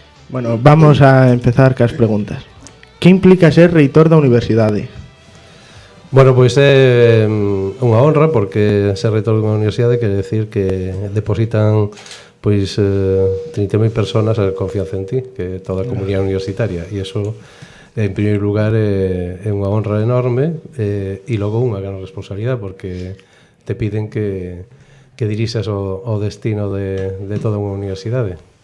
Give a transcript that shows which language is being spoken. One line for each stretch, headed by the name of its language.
Spanish: Bueno, vamos a empezar cas preguntas.
Galician: Que implica ser reitor da universidade? Bueno, pois é unha honra porque ser reitor dunha universidade quere decir que depositan pois 30.000 personas a confianza en ti, que é toda a comunidade universitaria, e iso en primeiro lugar é unha honra enorme e logo unha gran responsabilidade porque te piden que dirixas o destino de toda unha universidade.